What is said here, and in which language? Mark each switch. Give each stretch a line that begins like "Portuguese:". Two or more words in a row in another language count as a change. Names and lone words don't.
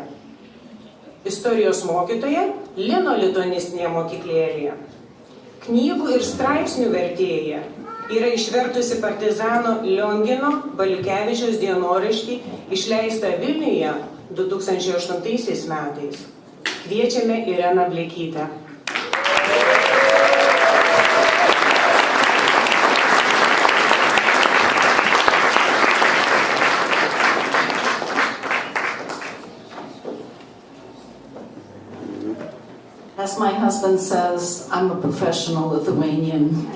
Lithuanian: Istorijos mokytoja Lino lituanistinėje mokyklėlėje. Knygų ir straipsnių vertėja. Yra išvertusi partizano Liongino Baliukevičiaus dienoraštį, išleistą Vilniuje 2008 metais. Kviečiame Ireną Blekytę.
English: As my husband says, I'm a professional Lithuanian.